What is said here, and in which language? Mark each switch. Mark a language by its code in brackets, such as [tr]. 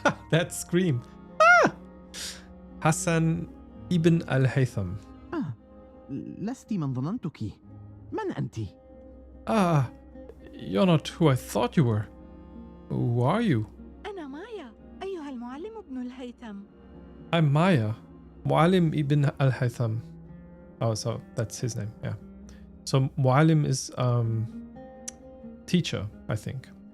[en] That scream. Ah! Hassan ibn al-Haytham. [ar] لست من ظننتك. من أنت؟ [en] Ah, you're not who I thought you were. Who are you? [ar] أنا مايا أيها المعلم ابن الهيثم. [en] I'm Maya. Mu'alim ibn al-Haytham. Oh, so that's his name, yeah. So Mu'alim is teacher, I think.